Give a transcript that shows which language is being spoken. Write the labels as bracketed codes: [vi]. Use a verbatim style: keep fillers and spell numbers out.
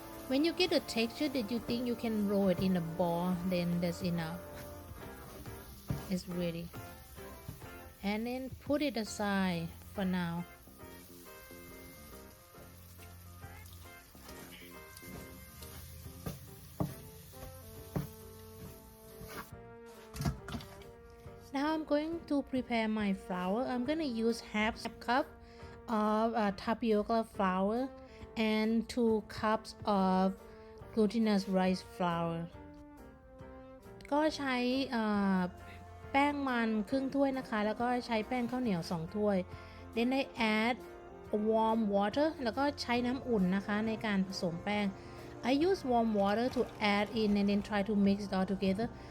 [en] When you get the texture that you think you can roll it in a ball then that's enough it's ready and then put it aside for now Now I'm going to prepare my flour. I'm going to use half cup of uh, tapioca flour and two cups of glutinous rice flour. [th] ก็ใช้อ่าแป้งมันครึ่งถ้วยนะคะ แล้วก็ใช้แป้งข้าวเหนียวสองถ้วย [en] Then I add warm water [th] แล้วก็ใช้น้ำอุ่นนะคะในการผสมแป้ง [en] I use warm water to add in and then try to mix it all together.